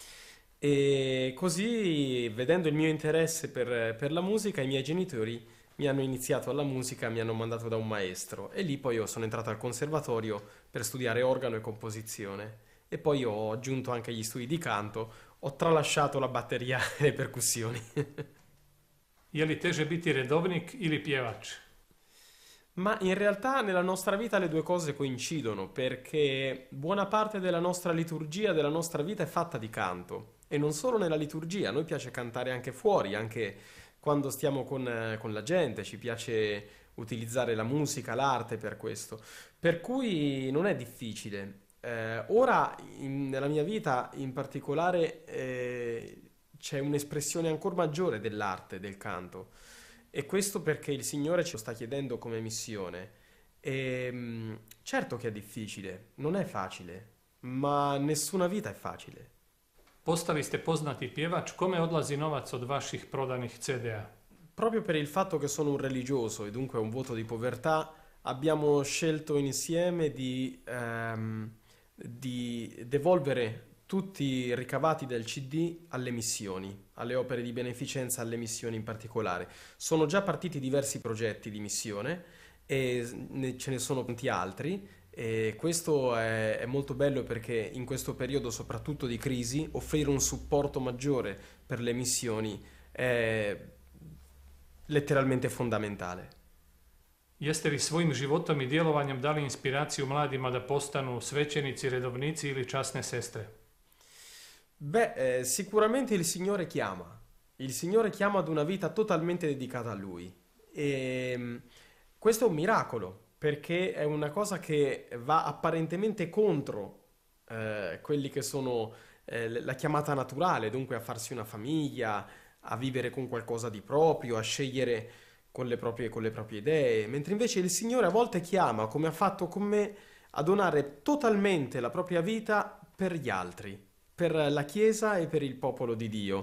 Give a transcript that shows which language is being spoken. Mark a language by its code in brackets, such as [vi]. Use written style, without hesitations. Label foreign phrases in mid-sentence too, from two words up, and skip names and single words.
[it] E così, vedendo il mio interesse per la musica, i miei genitori mi hanno iniziato alla musica, mi hanno mandato da un maestro e lì poi io sono entrato al conservatorio per studiare organo e composizione e poi ho aggiunto anche gli studi di canto, ho tralasciato la batteria e le percussioni. [hr] Je li teže biti redovnik ili pjevač? [it] Ma in realtà nella nostra vita le due cose coincidono perché buona parte della nostra liturgia, della nostra vita è fatta di canto e non solo nella liturgia, a noi piace cantare anche fuori, anche quando stiamo con la gente, ci piace utilizzare la musica, l'arte per questo, per cui non è difficile. Ora nella mia vita in particolare c'è un'espressione ancora maggiore dell'arte, del canto. E questo perché il Signore ce lo sta chiedendo come missione. Certo che è difficile, non è facile, ma nessuna vita è facile. [hr] Postali ste poznati pjevač, kome odlazi novac od vaših prodanih CD-a? [it] Proprio per il fatto che sono un religioso e dunque un voto di povertà, abbiamo scelto insieme di devolvere tutti i ricavati del CD alle missioni, alle opere di beneficenza, alle missioni in particolare. Sono già partiti diversi progetti di missione e ce ne sono tanti altri e questo è molto bello perché in questo periodo soprattutto di crisi offrire un supporto maggiore per le missioni è letteralmente fondamentale. [hr] Jeste li svojim životom i djelovanjem dali inspiraciju mladima da postanu svećenici, redovnici ili časne sestre? [it] Sicuramente il Signore chiama ad una vita totalmente dedicata a Lui e questo è un miracolo perché è una cosa che va apparentemente contro quelli che sono la chiamata naturale, dunque a farsi una famiglia, a vivere con qualcosa di proprio, a scegliere con le proprie idee, mentre invece il Signore a volte chiama, come ha fatto con me, a donare totalmente la propria vita per gli altri, per la Chiesa e per il popolo di Dio.